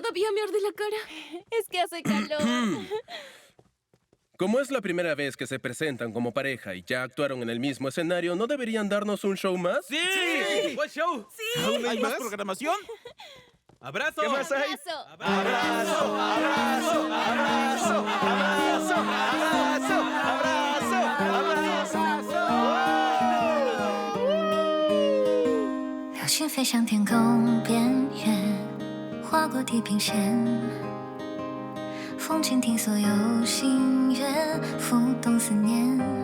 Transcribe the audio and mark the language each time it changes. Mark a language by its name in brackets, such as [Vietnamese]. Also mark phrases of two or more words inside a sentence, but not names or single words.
[Spanish] Todavía me arde la cara. Es que hace calor. Como es la primera vez que se presentan como pareja y ya actuaron en el mismo escenario, ¿no deberían darnos un show más? ¡Sí! ¡Buen show! ¿Aún ¿Hay más programación? ¡Abrazo! ¿Qué más hay? Abrazo. [Chinese] 流星飞向天空边缘，划过地平线。风倾听所有心愿，浮动思念。